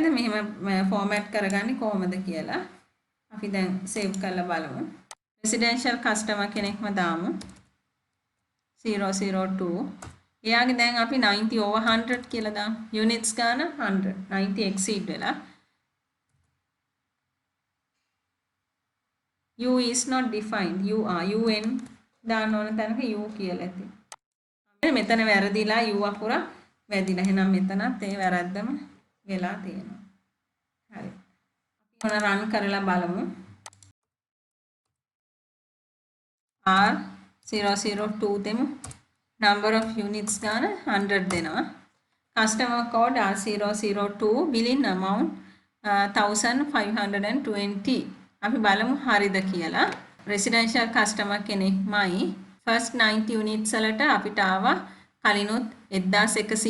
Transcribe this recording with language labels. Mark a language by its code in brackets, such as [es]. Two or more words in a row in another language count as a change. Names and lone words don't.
[si] මෙහෙම format කරගන්නේ කොහොමද කියලා. අපි දැන් save කරලා බලමු. [en] residential customer [si] කෙනෙක්ම දාමු. 002 එයාගේ දැන් අපි 90 over 100 කියලා දාමු. units ගාන 100 90 exceed වෙලා [en] u is not defined [si] un දාන්න ඕන තැනක u කියලා ඇති. මෙතන වැරදිලා u අකුර වැදිලා. එහෙනම් මෙතනත් ඒ වැරද්දම වෙලා තියෙනවා. හරි. අපි මොන run කරලා බලමු. R002 දෙමු. [en] number of units [si] ගාන 100 දෙනවා. [en] customer code R002 billing amount 1520. [si] අපි බලමු හරිද කියලා. [en] residential customer [si] කෙනෙක්මයි [en] first 90 units [si] වලට අපිට ආවා කලිනුත් 1100යි කියලා.